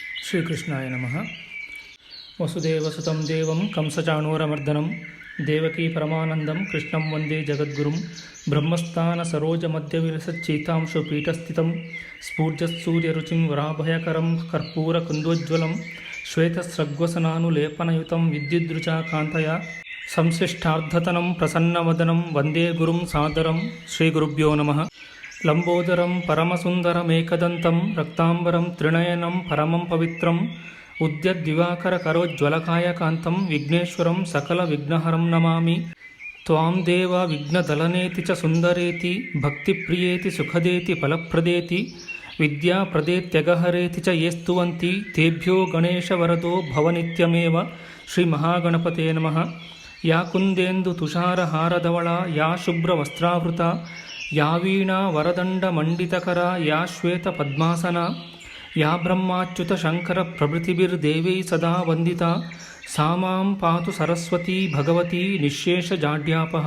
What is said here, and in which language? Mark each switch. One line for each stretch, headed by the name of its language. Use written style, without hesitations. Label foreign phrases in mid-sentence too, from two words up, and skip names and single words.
Sanskrit: ಶ್ರೀಕೃಷ್ಣಾಯ ನಮಃ. ವಸುದೇವಸುತಂ ದೇವಂ ಕಂಸಚಾಣೂರಮರ್ದನಂ ದೇವಕೀ ಪರಮಾನಂದಂ ಕೃಷ್ಣಂ ವಂದೇ ಜಗದ್ಗುರುಂ. ಬ್ರಹ್ಮಸ್ಥಾನ ಸರೋಜ ಮಧ್ಯವಿಲಸಚ್ಚೀತಾಂಶು ಪೀಠಸ್ಥಿತಂ ಸ್ಫೂರ್ಜತ್ಸೂರ್ಯರುಚಿಂ ವರಾಭಯಕರಂ ಕರ್ಪೂರ ಕುಂದೋಜ್ವಲಂ ಶ್ವೇತಸ್ರಗ್ವಸನಾನುಲೇಪನಯುತಂ ವಿದ್ಯುದ್ರುಚಾ ಕಾಂತಯ ಸಂಶ್ಲಿಷ್ಟಾರ್ಧತನಂ ಪ್ರಸನ್ನವದನಂ ವಂದೇ ಗುರುಂ ಸಾದರಂ. ಶ್ರೀಗುರುಭ್ಯೋ ನಮಃ. ಲಂಬೋದರಂ ಪರಮಸುಂದರಮೇಕದಂತಂ ರಕ್ತಾಂಬರಂ ತ್ರಿನಯನಂ ಪರಮಂ ಪವಿತ್ರಂ ಉದ್ಯದ್ದಿವಾಕರ ಕರೋಜ್ವಲಕಾಯಕಾಂತಂ ವಿಘ್ನೇಶ್ವರಂ ಸಕಲ ವಿಘ್ನಹರಂ ನಮಾಮಿ. ತ್ವಾಂ ದೇವ ವಿಘ್ನದಲನೇತಿ ಚ ಸುಂದರೇತಿ ಭಕ್ತಿಪ್ರಿಯೇತಿ ಸುಖದೇತಿ ಫಲಪ್ರದೇತಿ ವಿದ್ಯಾಪ್ರದೇತ್ಯಗಹರೇತಿ ಚ ಯೇ ಸ್ತುವಂತಿ ತೇಭ್ಯೋ ಗಣೇಶವರದೋ ಭವನಿತ್ಯಮೇವ. ಶ್ರೀ ಮಹಾಗಣಪತೇ ನಮಃ. ಯಾ ಕುಂದೇಂದು ತುಷಾರಹಾರಧವಳ ಯಾ ಶುಭ್ರವಸ್ತ್ರಾವೃತ ಯಾ ವೀಣಾ ವರದಂಡ ಮಂಡಿತಕರ ಯಾ ಶ್ವೇತ ಪದ್ಮಾಸನ ಯಾ ಬ್ರಹ್ಮಾಚ್ಯುತ ಶಂಕರ ಪ್ರಭೃತಿಭಿರ್ದೇವೈ ಸದಾ ವಂದಿತಾ ಸಾ ಮಾಂ ಪಾತು ಸರಸ್ವತೀ ಭಗವತಿ ನಿಶೇಷಜಾಡ್ಯಾಪಃ.